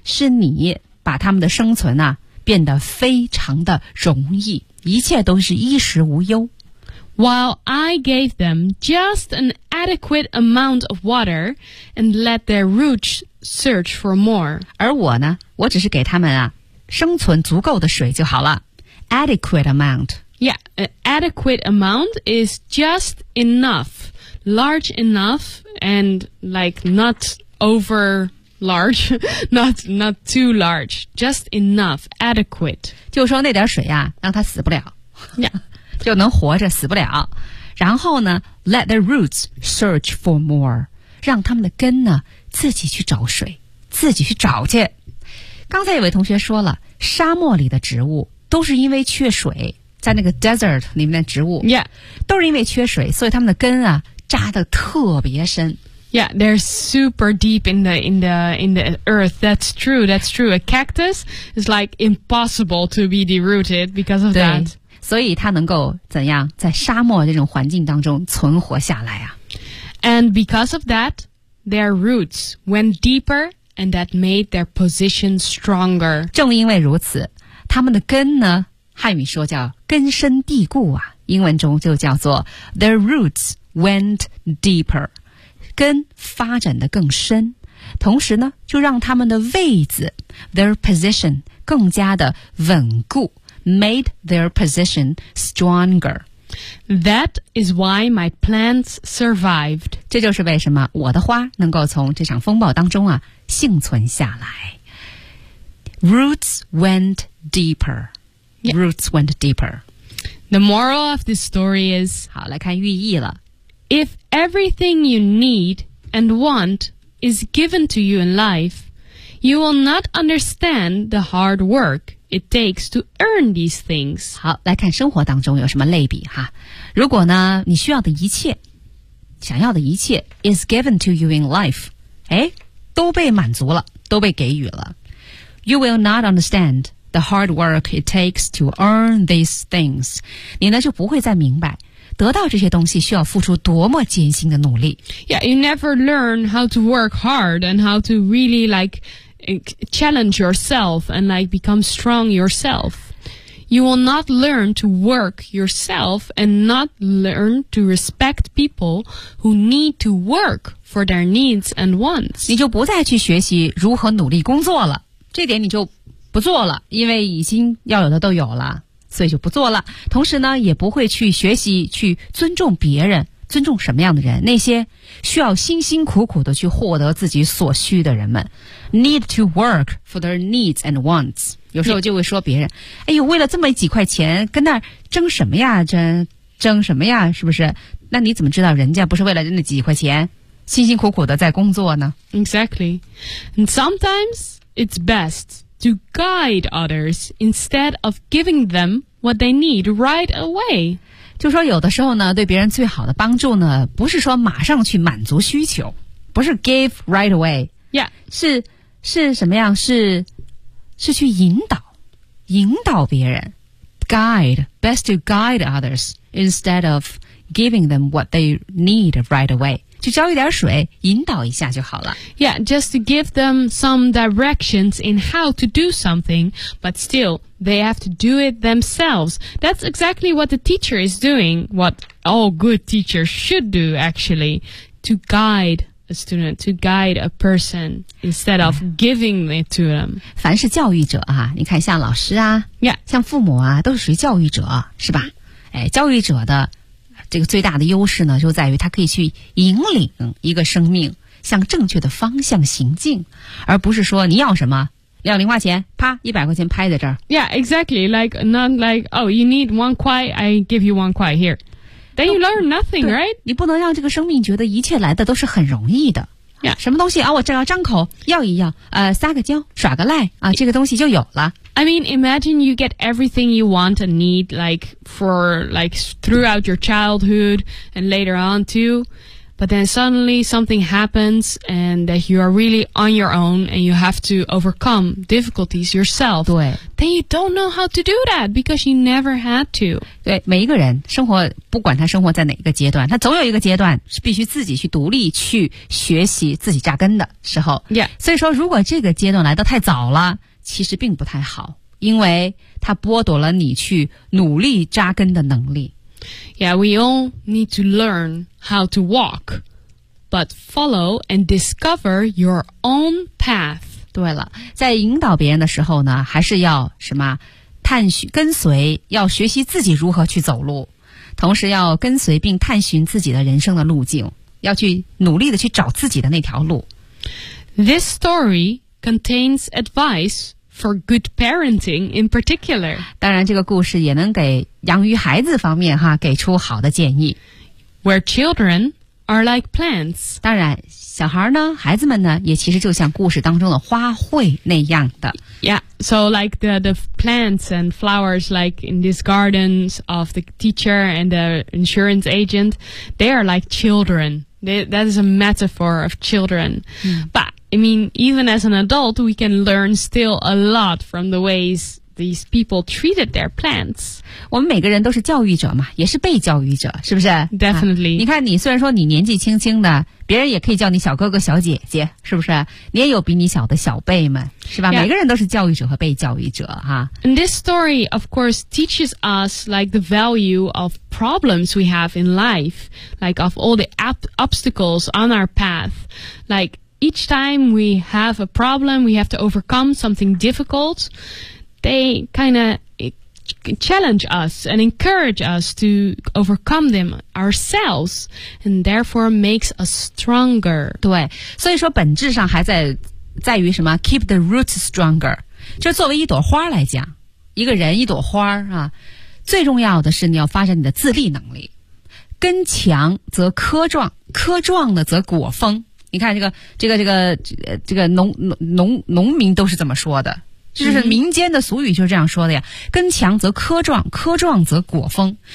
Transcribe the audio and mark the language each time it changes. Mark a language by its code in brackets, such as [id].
[zh] 是你把他们的生存啊变得非常的容易，一切都是衣食无忧。 [en] While I gave them just an adequate amount of water and let their roots search for more. [zh] 而我呢，我只是给他们啊，生存足够的水就好了。 [en] Adequate amount. Yeah, an adequate amount is just enough, large enough, and like not over large, not too large, just enough, adequate. [zh] 就说那点水啊，让它死不了。 [en] Yeah. [zh] 就能活着死不了，然后呢 [en] let the roots search for more， [zh] 让他们的根呢自己去找水，自己去找去。刚才有位同学说了，沙漠里的植物都是因为缺水，在那个 desert 里面的植物、 [en] yeah. [zh] 都是因为缺水，所以他们的根啊扎得特别深。 [en] Yeah, they're super deep in the earth. That's true, that's true. A cactus is like impossible to be derooted because of that. [zh] 所以它能够怎样在沙漠这种环境当中存活下来啊。 [en] And because of that, their roots went deeper and that made their position stronger. [zh] 正因为如此，他们的根呢，汉语说叫根深蒂固啊，英文中就叫做 [en] their roots went deeper， [zh] 根发展得更深，同时呢，就让他们的位置 [en] their position [zh] 更加的稳固。 [en] Made their position stronger. That is why my plants survived. [zh] 这就是为什么我的花能够从这场风暴当中啊幸存下来。 [en] Roots went deeper. Yeah. Roots went deeper. The moral of this story is. [zh] 好，来看寓意了。 [en] If everything you need and want is given to you in life, you will not understand the hard work. It takes to earn these things. [zh] 好，来看生活当中有什么类比哈。如果呢，你需要的一切，想要的一切 [en] is given to you in life， [zh] 哎，都被满足了，都被给予了。 [en] You will not understand the hard work it takes to earn these things. [zh] 你呢就不会再明白得到这些东西需要付出多么艰辛的努力。 Yeah, you never learn how to work hard and how to really like. Challenge yourself and like become strong yourself. You will not learn to work yourself and not learn to respect people who need to work for their needs and wants. 你就不再去学习如何努力工作了，这点你就不做了，因为已经要有的都有了，所以就不做了。同时呢，也不会去学习去尊重别人，尊重什么样的人？那些需要辛辛苦苦的去获得自己所需的人们。 [en] Need to work for their needs and wants. [zh] 有时候就会说别人、 [en] yeah. [zh] 哎呦，为了这么几块钱跟那争什么呀，争什么呀，是不是？那你怎么知道人家不是为了那几块钱辛辛苦苦的在工作呢？ [en] Exactly. And sometimes it's best to guide others instead of giving them what they need right away. [zh] 就说有的时候呢，对别人最好的帮助呢，不是说马上去满足需求，不是 [en] give right away. Yeah. [zh] 是什么样？是去引导别人 [en] ，guide best to guide others instead of giving them what they need right away. [zh] 就浇一点水，引导一下就好了。 [en] Yeah, just to give them some directions in how to do something, but still they have to do it themselves. That's exactly what the teacher is doing. What all good teachers should do, actually, to guide. A student to guide a person instead of giving it to them. [zh] 凡是教育者啊，你看像老师啊， [en] yeah. [zh] 像父母啊，都是属于教育者，是吧？哎，教育者的这个最大的优势呢，就在于他可以去引领一个生命向正确的方向行进，而不是说你要什么。要零花钱，啪，100块钱拍在这儿。 [en] Yeah, exactly. Like not like oh, you need 1 kuai, I give you 1 kuai here. Then you learn nothing, right? [zh] 你不能让这个生命觉得一切来的都是很容易的。 [en] Yeah. [zh] 什么东西啊、哦、我只要张口要一要撒个娇耍个赖啊、这个东西就有了。 [en] I mean, imagine you get everything you want and need, like, for, like, throughout your childhood and later on, too. But then suddenly something happens and that you are really on your own and you have to overcome difficulties yourself. [zh] 对。 [en] Then you don't know how to do that because you never had to. [zh] 对，每一个人生活，不管他生活在哪个阶段，他总有一个阶段是必须自己去独立，去学习自己扎根的时候。 [en] Yeah. [zh] 所以说如果这个阶段来得太早了，其实并不太好，因为它剥夺了你去努力扎根的能力。 [en] Yeah, we all need to learn how to walk, but follow and discover your own path. [zh] 对了，在引导别人的时候呢，还是要什么，探寻，跟随，要学习自己如何去走路，同时要跟随并探寻自己的人生的路径，要去努力的去找自己的那条路。 [en] This story contains advice for good parenting in particular. [zh] 当然这个故事也能给养育孩子方面哈给出好的建议。 [en] Where children are like plants. [zh] 当然小孩呢孩子们呢也其实就像故事当中的花卉那样的。 [en] Yeah, so like the plants and flowers like in these gardens of the teacher and the insurance agent, they are like children. That is a metaphor of children. But I mean, even as an adult, we can learn still a lot from the ways these people treated their plants. [zh] 我们每个人都是教育者嘛，也是被教育者，是不是？ [en] Definitely.、 [zh] 你看你虽然说你年纪轻轻的，别人也可以叫你小哥哥小姐姐，是不是？你也有比你小的小辈们，是吧？ [en] Yeah. [zh] 每个人都是教育者和被教育者哈。 [en] And this story, of course, teaches us like the value of problems we have in life, like of all the obstacles on our path, like,Each time we have a problem, we have to overcome something difficult, they kind of challenge us and encourage us to overcome them ourselves, and therefore makes us stronger. [zh] 对，所以说本质上还在于什么 ? [en] keep the roots stronger. [zh] 就作为一朵花来讲，一个人一朵花啊，最重要的是你要发展你的自立能力。根强则棵壮，棵壮的则果丰。你看这个农民都是怎么说的，就是民间的俗语就是这样说的呀，根强则棵壮，棵壮则果丰。